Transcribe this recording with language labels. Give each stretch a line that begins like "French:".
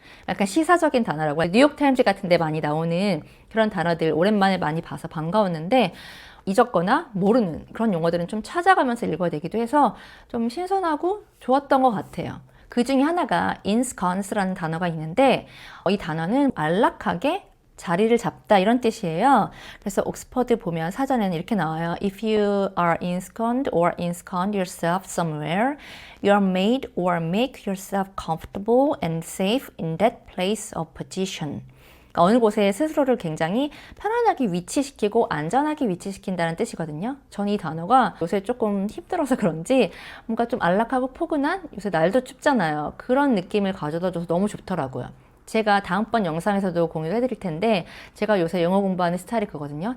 Korean: 약간 시사적인 단어라고 뉴욕타임즈 같은 데 많이 나오는 그런 단어들 오랜만에 많이 봐서 반가웠는데 잊었거나 모르는 그런 용어들은 좀 찾아가면서 읽어야 되기도 해서 좀 신선하고 좋았던 것 같아요. 그 중에 하나가 ensconce라는 단어가 있는데 이 단어는 안락하게 자리를 잡다 이런 뜻이에요. 그래서 옥스퍼드 보면 사전에는 이렇게 나와요.
English: If you are ensconced or ensconce yourself somewhere, you are made or make yourself comfortable and safe in that place or position.
Korean: 그러니까 어느 곳에 스스로를 굉장히 편안하게 위치시키고 안전하게 위치시킨다는 뜻이거든요. 저는 이 단어가 요새 조금 힘들어서 그런지 뭔가 좀 안락하고 포근한 요새 날도 춥잖아요. 그런 느낌을 가져다 줘서 너무 좋더라고요. 제가 다음번 영상에서도 공유를 해드릴 텐데 제가 요새 영어 공부하는 스타일이 그거든요.